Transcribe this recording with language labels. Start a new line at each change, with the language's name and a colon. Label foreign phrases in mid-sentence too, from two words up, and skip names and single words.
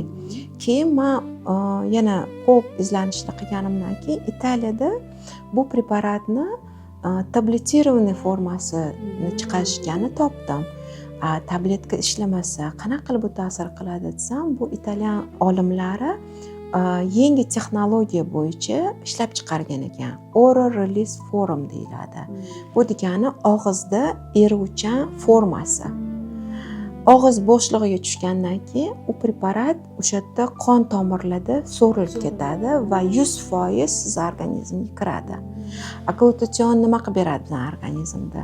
Uzbek: Keyin men yana ko'p izlanishlar qilganimdan keyin Italiyada bu preparatni tabletированный formasini chiqarishganini topdim. Tabletka ishlamasa qanaqa qilib bu ta'sir qiladi desam, bu italyan olimlari yangi texnologiya bo'yicha ishlab chiqargan ekan.
English: Oral release form
Uzbek: deyiladi. Bu degani og'izda eruvchan formasi. Og'iz bo'shlig'iga tushgandan keyin u preparat o'sha yerda qon tomirlarda so'rilib ketadi va 100% siz organizmga kiradi. Glutathion nima qilib beradi bizning organizmda?